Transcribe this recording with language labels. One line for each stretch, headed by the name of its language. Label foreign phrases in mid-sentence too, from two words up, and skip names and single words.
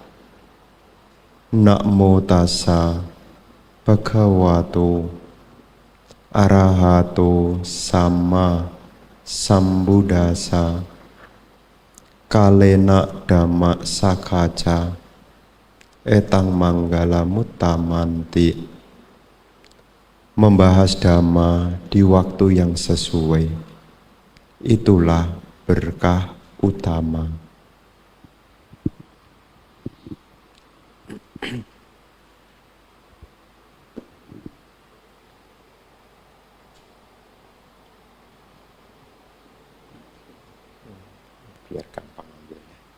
Pali: Namo tassa bhagavato arahato sama sambuddhassa. Kalena dhamma sakaca etang manggala mutamanti.
Indonesian: Membahas dhamma di waktu yang sesuai, itulah berkah utama. Biarkan pengambilnya.